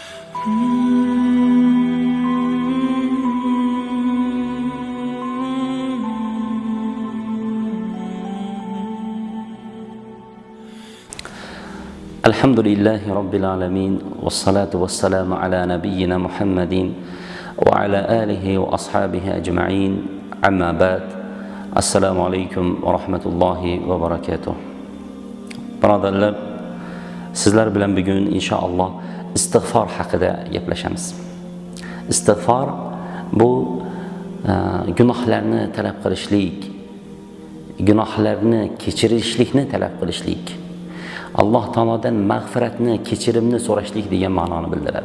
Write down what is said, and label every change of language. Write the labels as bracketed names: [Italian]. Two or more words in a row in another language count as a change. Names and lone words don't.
[Arabic] الحمد لله رب العالمين والصلاة والسلام على نبينا محمد وعلى آله وأصحابه أجمعين أما بعد. السلام عليكم ورحمة الله وبركاته. [Uzbek] Birodarlar, sizlar bilan bugun inshaalloh istig'for haqida gaplashamiz. Istig'for bu gunohlarni talab qilishlik, gunohlarni kechirishlikni talab qilishlik, Alloh taolodan mag'firatni, kechirimni so'rashlik degan ma'noni bildiradi.